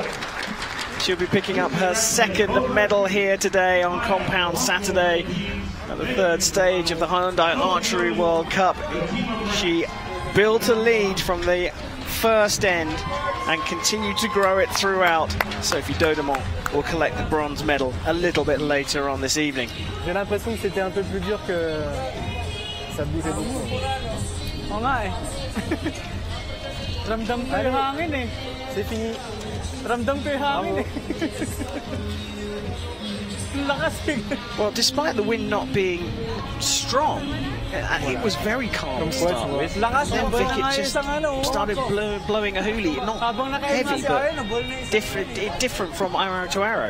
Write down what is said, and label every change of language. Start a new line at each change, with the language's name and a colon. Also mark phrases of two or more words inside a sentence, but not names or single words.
English: She'll be picking up her second medal here today on Compound Saturday at the third stage of the Hyundai Archery World Cup. She built a lead from the first end and continued to grow it throughout. Sophie Dodo will collect the bronze medal a little bit later on this evening.
French: J'ai l'impression que c'était un peu plus dur que ça bougeait beaucoup. En vrai.
Filipino: Ramdam ko yung hangin eh.
French: C'est fini.
Filipino: Ramdam ko yung hangin eh.
English: Well, despite the wind not being strong, it was very calm to start with. Then Vic just started blowing a hoolie, not heavy, but different from arrow to arrow.